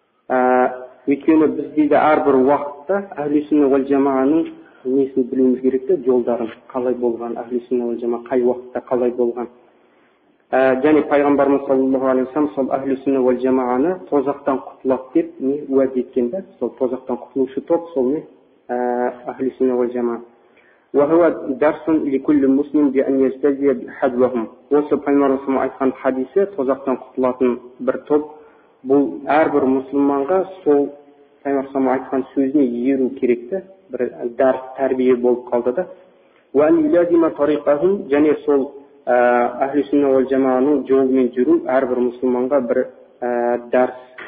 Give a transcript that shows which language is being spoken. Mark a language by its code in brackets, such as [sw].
[kk] Өйткені біз дейді әрбір уақытта әхлі-сүнна уәл жамааның несін білуіміз керек те, жолдарын қалай болған, әхлі-сүнна уәл жамаа қай уақытта қалай болған. Және Пайғамбарымыз саллаллаху алейхи ва саллям сол әхлі-сүнна уәл жамааны тозақтан құтылады деп уәде еткен де, сол тозақтан құтылушы топ сол әхлі-сүнна уәл жамаа. [ar] وهو درس لكل مسلم بأن يجتزي حذوهم. [kk] Осы Пайғамбарымыздың айтқан хадисі тозақтан құтылатын бір топ. Бұл әрбір мұсылманға сол Пайғамбарымыздың айтқан сөзіне еру керекті. Бір дәрс, тәрбие болып қалды да. [ar] وأن يلازم طريقهم, [kk] және сол әхлі-сүнна уәл жамааның жолымен жүру әрбір мұсылманға бір дәрс.